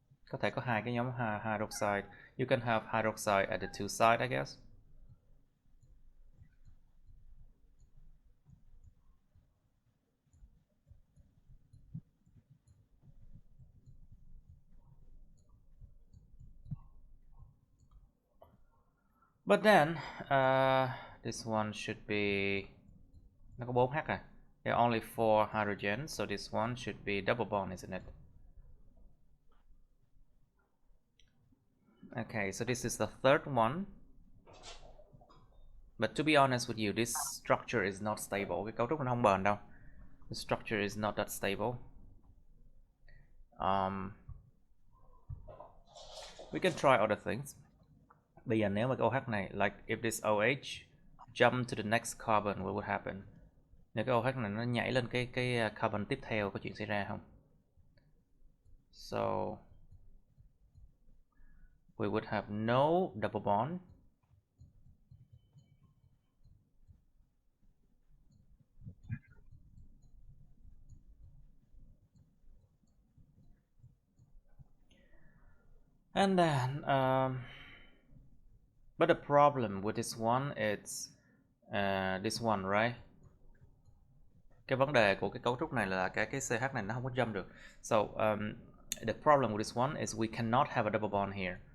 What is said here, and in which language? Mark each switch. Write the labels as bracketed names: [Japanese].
[Vietnamese] Có thể có hai cái nhóm hydroxide. [English] You can have hydroxide at the two sides, I guess. But then this one should be, [Vietnamese] nó có 4H à. [English] There are only 4 hydrogens, so this one should be double bond, isn't it? Okay, so this is the third one. But to be honest with you, this structure is not stable. [Vietnamese] Cái cấu trúc nó không bền đâu. [English] The structure is not that stable. We can try other things. [Vietnamese] Bây giờ nếu mà cái OH này, [English] like if this OH jump to the next carbon, what would happen? [Vietnamese] Nếu cái OH này nó nhảy lên cái carbon tiếp theo, có chuyện xảy ra không? [English] So we would have no double bond. And then but the problem with this one is this one, right? [Vietnamese] Cái vấn đề của cái cấu trúc này là cái CH này nó không có jump được. [English] So the problem with this one is we cannot have a double bond here.